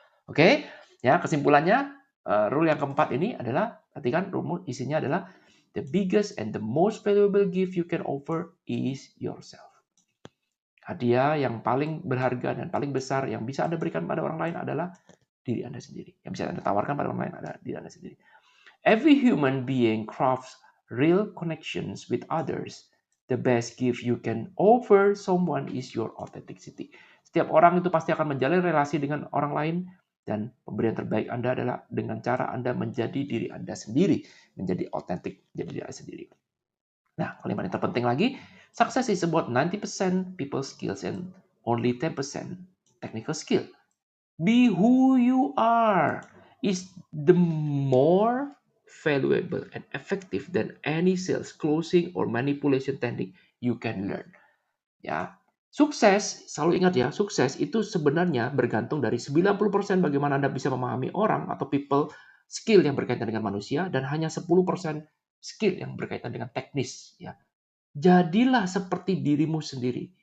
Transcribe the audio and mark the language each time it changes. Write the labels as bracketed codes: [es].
[id] Oke? Ya, kesimpulannya, rule yang keempat ini adalah, perhatikan rumus isinya adalah, [en] the biggest and the most valuable gift you can offer is yourself. [id] Hadiah yang paling berharga dan paling besar yang bisa Anda berikan pada orang lain adalah diri Anda sendiri. Yang bisa Anda tawarkan pada orang lain adalah diri Anda sendiri. [en] Every human being crafts real connections with others. The best gift you can offer someone is your authenticity. [id] Setiap orang itu pasti akan menjalin relasi dengan orang lain, dan pemberian terbaik Anda adalah dengan cara Anda menjadi diri Anda sendiri, menjadi otentik, menjadi diri Anda sendiri. Nah, kalimat yang terpenting lagi, [en] success is about 90% people skills and only 10% technical skill. Be who you are is the more valuable and effective than any sales, closing, or manipulation technique you can learn. [id] Ya, sukses, selalu ingat ya, sukses itu sebenarnya bergantung dari 90% bagaimana Anda bisa memahami orang atau people skill yang berkaitan dengan manusia, dan hanya 10% skill yang berkaitan dengan teknis. Ya, jadilah seperti dirimu sendiri.